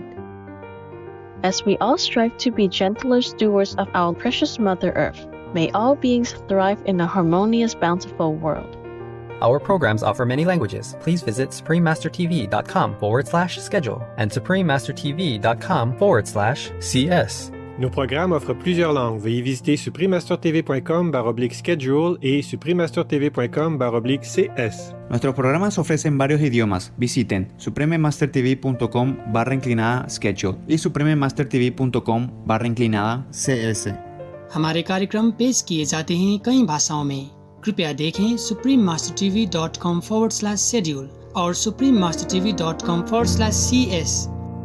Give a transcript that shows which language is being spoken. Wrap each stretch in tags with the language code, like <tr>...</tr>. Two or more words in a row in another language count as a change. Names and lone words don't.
<en>As we all strive to be gentler stewards of our precious Mother Earth, may all beings thrive in a harmonious, bountiful world. Our programs offer many languages. Please visit suprememastertv.com/schedule and suprememastertv.com/cs.</en> <fr>Nos programmes offrent plusieurs langues. Veuillez visiter suprememastertv.com/schedule y suprememastertv.com/cs.</fr> <es>Nuestros programas ofrecen varios idiomas. Visiten suprememastertv.com/schedule y suprememastertv.com/cs.</es> <hi>हमारे कार्यक्रम पेश किए जाते हैं कई भाषाओं में। कृपया देखें suprememastertv.com/schedule और suprememastertv.com/cs।</hi>